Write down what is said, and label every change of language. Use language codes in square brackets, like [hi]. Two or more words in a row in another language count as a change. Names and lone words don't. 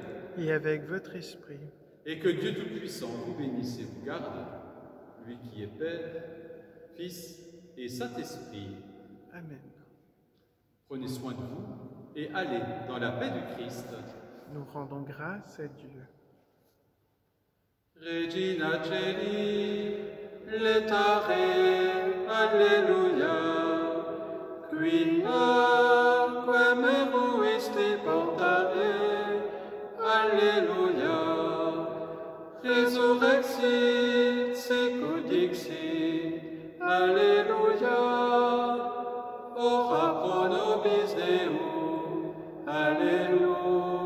[fr] Et avec votre esprit. Et que Dieu Tout-Puissant vous bénisse et vous garde, lui qui est Père, Fils et Saint-Esprit. Amen. Prenez soin de vous et allez dans la paix du Christ. Nous rendons grâce à Dieu. [la] Regina Celi, letare, alleluia, quia quem eruisti portare, alleluia, resurrexit sicut dixit, alleluia, ora pro nobis Deum, alleluia.